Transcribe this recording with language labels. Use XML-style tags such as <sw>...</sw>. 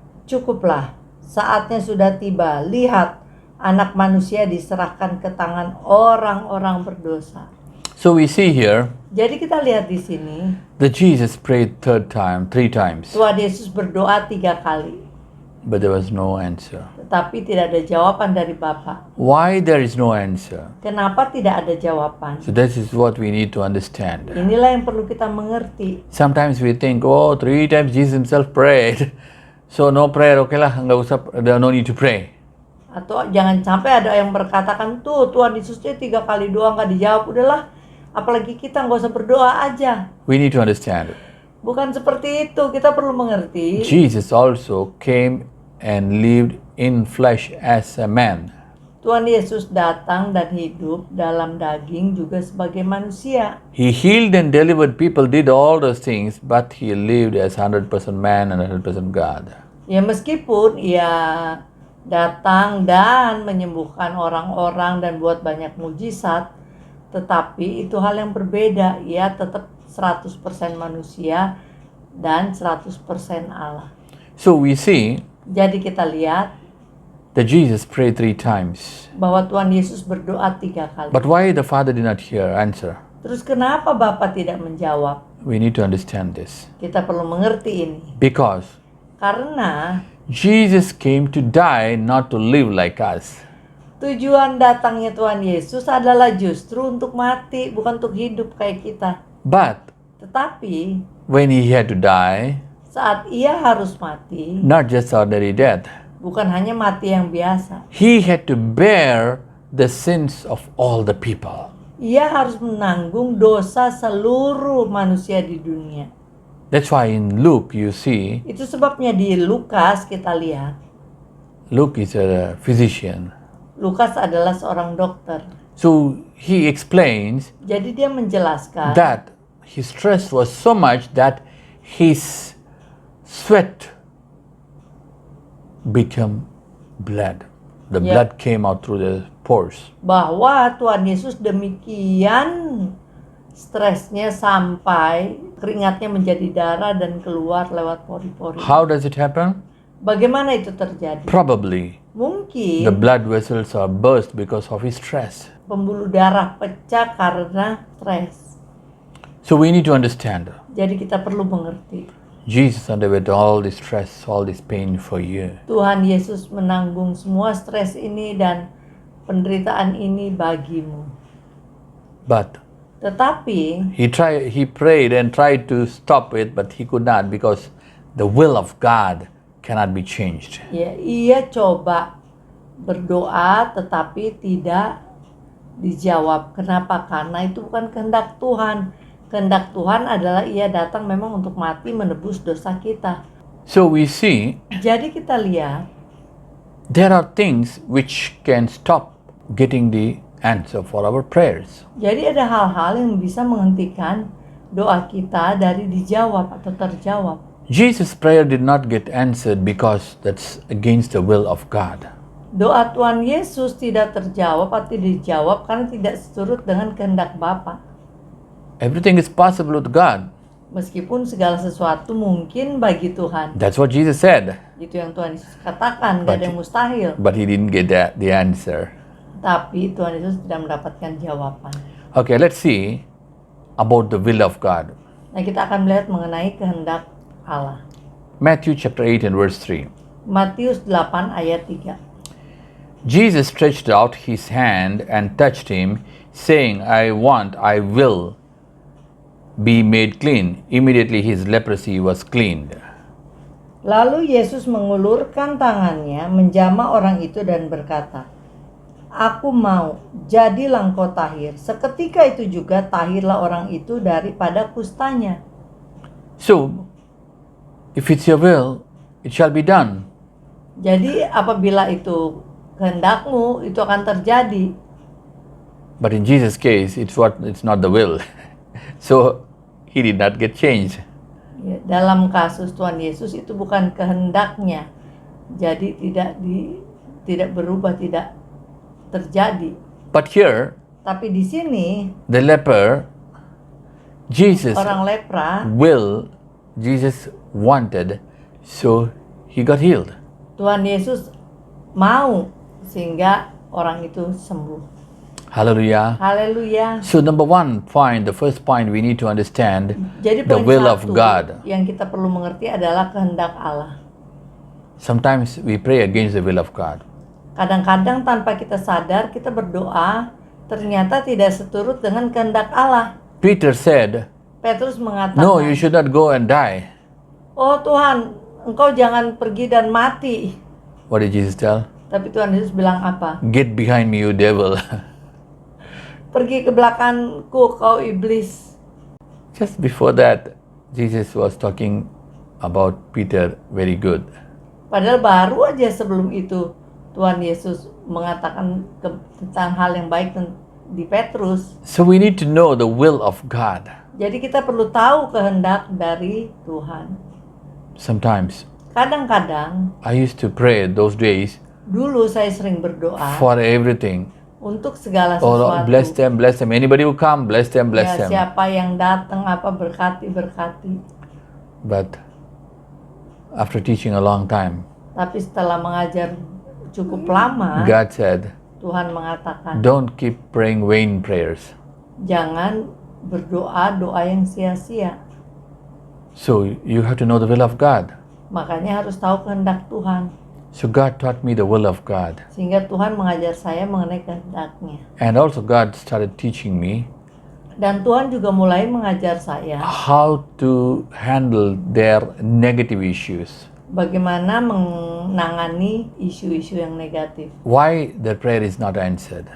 <id>Cukuplah, saatnya sudah tiba. Lihat, anak manusia diserahkan ke tangan orang-orang berdosa.</id> <en>So we see here</en> <id>Jadi kita lihat di sini,</id> <en>that Jesus prayed three times,</en> <id>Tuhan Yesus berdoa 3 kali,</id> <en>but there was no answer.</en> <id>tetapi tidak ada jawaban dari Bapa.</id> <en>Why there is no answer?</en> <id>Kenapa tidak ada jawaban?</id> <en>So this is what we need to understand.</en> <id>Inilah yang perlu kita mengerti.</id> <en>Sometimes we think, oh, 3 times Jesus himself prayed. So no prayer, okay lah,</en> <id>nggak usah,</id> <en>no need to pray.</en> <id>Atau jangan sampai ada yang berkatakan, tuh Tuhan Yesusnya 3 kali doa nggak dijawab, udahlah. Apalagi kita nggak usah berdoa aja.</id> <en>We need to understand.</en> <id>Bukan seperti itu, kita perlu mengerti.</id> <en>Jesus also came and lived in flesh as a man.</en> <id>Tuhan Yesus datang dan hidup dalam daging juga sebagai manusia.</id> <en>He healed and delivered people, did all those things, but he lived as 100% man and 100% God.</en> <id>Ya meskipun ia datang dan menyembuhkan orang-orang dan buat banyak mujizat, tetapi itu hal yang berbeda. Ia tetap 100% manusia dan 100% Allah.</id> <en>So we see</en> <id>Jadi kita lihat</id> <en>that Jesus prayed 3 times.</en> <id>bahwa Tuhan Yesus berdoa 3 kali.</id> <en>But why the Father did not answer?</en> <id>Terus kenapa Bapa tidak menjawab?</id> <en>We need to understand this.</en> <id>Kita perlu mengerti ini.</id> <en>Because</en> <id>Karena</id> <en>Jesus came to die, not to live like us.</en> <id>tujuan datangnya Tuhan Yesus adalah justru untuk mati, bukan untuk hidup kayak kita.</id> <en>But</en> <id>Tetapi</id> <en>when he had to die,</en> <id>saat ia harus mati,</id> <en>not just ordinary death,</en> <id>bukan hanya mati yang biasa.</id> <en>he had to bear the sins of all the people.</en> <id>Ia harus menanggung dosa seluruh manusia di dunia.</id> <en>That's why in Luke you see,</en> <id>Itu sebabnya di Lukas kita lihat,</id> <en>Luke is a physician.</en> <id>Lukas adalah seorang dokter.</id> <en>So he explains</en> <id>Jadi dia menjelaskan</id> <en>that his stress was so much that his sweat became blood. The Yeah. blood came out through the pores.</en> <id>bahwa Tuhan Yesus demikian stresnya sampai keringatnya menjadi darah dan keluar lewat pori-pori.</id> <en>How does it happen?</en> <id>Bagaimana itu terjadi?</id> <en>Probably the</en> <id>Mungkin</id> <en>blood vessels are burst because of his stress.</en> <id>pembuluh darah pecah karena stres.</id> <en>So we need to understand.</en> <id>Jadi kita perlu mengerti.</id> <en>Jesus underwent all this stress, all this pain for you.</en> <id>Tuhan Yesus menanggung semua stres ini dan penderitaan ini bagimu.</id> <en>But</en> <id>Tetapi</id> <en>he prayed and tried to stop it, but he could not because the will of God cannot be changed.</en> <id>ya ia coba berdoa tetapi tidak dijawab. Kenapa? Karena itu bukan kehendak Tuhan. Kehendak Tuhan adalah ia datang memang untuk mati menebus dosa kita.</id> <en>So we see</en> <id>Jadi kita lihat</id> <en>there are things which can stop getting the answer for our prayers.</en> <id>Jadi ada hal-hal yang bisa menghentikan doa kita dari dijawab atau terjawab.</id> <en>Jesus' prayer did not get answered because that's against the will of God.</en> <id>Doa Tuhan Yesus tidak terjawab atau dijawab karena tidak seturut dengan kehendak Bapa.</id> <en>Everything is possible with God.</en> <id>Meskipun segala sesuatu mungkin bagi Tuhan.</id> <en>That's what Jesus said.</en> <id>Itu yang Tuhan Yesus katakan, gak ada yang mustahil.</id> <en>But he didn't get the answer.</en> <id>Tapi Tuhan Yesus tidak mendapatkan jawaban.</id> <en>Okay, let's see about the will of God.</en> <id>Nah, kita akan melihat mengenai kehendak Allah.</id> <en>Matthew chapter 8 and verse 3.</en> <id>Matius 8 ayat 3.</id> <en>Jesus stretched out his hand and touched him, saying, I will be made clean. Immediately his leprosy was cleaned.</en> <id>Lalu Yesus mengulurkan tangannya, menjamah orang itu dan berkata, Aku mau, jadilah engkau tahir. Seketika itu juga tahirlah orang itu daripada kustanya.</id> <en>So, if it's your will, it shall be done.</en> <id>Jadi apabila itu kehendakmu, itu akan terjadi.</id> <en>But in Jesus' case, it's not the will. So, he did not get changed.</en> <id>Ya, dalam kasus Tuhan Yesus itu bukan kehendaknya. Jadi tidak berubah, tidak terjadi.</id> <en>But here,</en> <id>Tapi di sini</id> <en>the leper, Jesus</en> <id>orang lepra,</id> <en>Jesus wanted, so he got healed.</en> <id>Tuhan Yesus mau sehingga orang itu sembuh.</id> <en>Hallelujah.</en> <id>Haleluya.</id> <en>So number one point, the first point we need to understand</en> <id>Jadi</id> <en>the will of</en> <id>satu</id> <en>God.</en> <id>yang kita perlu mengerti adalah kehendak Allah.</id> <en>Sometimes we pray against the will of God.</en> <id>Kadang-kadang tanpa kita sadar kita berdoa ternyata tidak seturut dengan kehendak Allah.</id> <en>Peter said,</en> <id>Petrus mengatakan,</id> <en>no, you should not go and die.</en> <id>Oh Tuhan, engkau jangan pergi dan mati.</id> <en>What did Jesus tell?</en> <id>Tapi Tuhan Yesus bilang apa?</id> <en>Get behind me, you devil.</en> <id>Pergi ke belakangku kau iblis.</id> <en>Just before that, Jesus was talking about Peter very good.</en> <id>Padahal baru aja sebelum itu Tuhan Yesus mengatakan tentang hal yang baik di Petrus.</id> <en>So we need to know the will of God.</en> <id>Jadi kita perlu tahu kehendak dari Tuhan.</id> <en>Sometimes</en> <id>Kadang-kadang</id> <en>I used to pray those days</en> <id>dulu saya sering berdoa</id> <en>for everything.</en> <id>untuk segala</id> <en>Oh Lord,</en> <id>sesuatu.</id> <en>bless them. Anybody who come, bless them.</en> <id>Ya, siapa yang datang apa berkati.</id> <en>But after teaching a long time,</en> <id>Tapi setelah mengajar cukup lama,</id> <en>God said,</en> <id>Tuhan mengatakan,</id> <en>don't keep praying vain prayers.</en> <id>jangan berdoa doa yang sia-sia.</id> <en>So you have to know the will of God.</en> <id>Makanya harus tahu kehendak Tuhan.</id> <en>So God taught me the will of God.</en> <id>Sehingga Tuhan mengajar saya mengenai kehendaknya.</id> <en>And also God started teaching me</en> <id>Dan Tuhan juga mulai mengajar saya</id> <en>how to handle their negative issues.</en> <id>bagaimana menangani isu-isu yang negatif.</id> <en>Why their prayer is not answered.</en>